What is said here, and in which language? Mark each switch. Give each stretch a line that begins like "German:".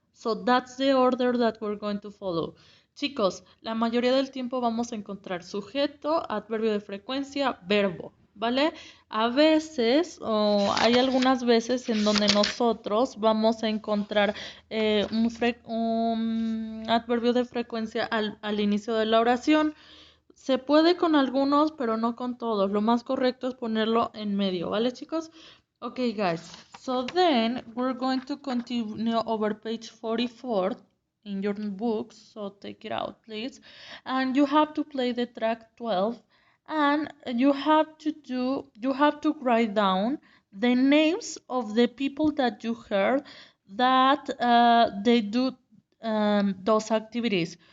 English: So that's the order that we're going to follow.
Spanish: Chicos, la mayoría del tiempo vamos a encontrar sujeto, adverbio de frecuencia, verbo, ¿vale? A veces, o hay algunas veces en donde nosotros vamos a encontrar un adverbio de frecuencia al inicio de la oración. Se puede con algunos, pero no con todos. Lo más correcto es ponerlo en medio, ¿vale, chicos?
English: Okay, guys. So then we're going to continue over page 44 in your books. So take it out, please. And you have to play the track 12. And you have to write down the names of the people that you heard that they do those activities.